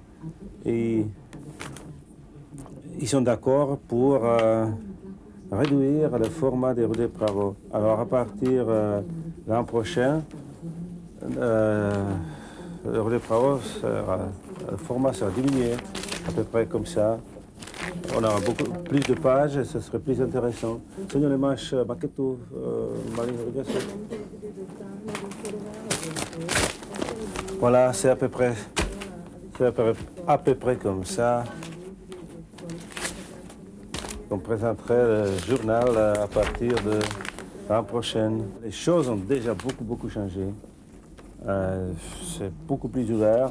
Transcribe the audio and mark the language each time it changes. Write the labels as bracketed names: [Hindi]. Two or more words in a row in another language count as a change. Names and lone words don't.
[French] Et ils sont d'accord pour réduire le format des Rudé Pravo. Alors, à partir de l'an prochain, le Rudé Pravo, le format sera diminué, à peu près comme ça. On aura beaucoup plus de pages et ce serait plus intéressant. [Czech] Sonia, máš maketu malého Rudesu? [French] Voilà, c'est à peu près comme ça. On présenterait le journal à partir de l'an prochain. Les choses ont déjà beaucoup changé. C'est beaucoup plus ouvert.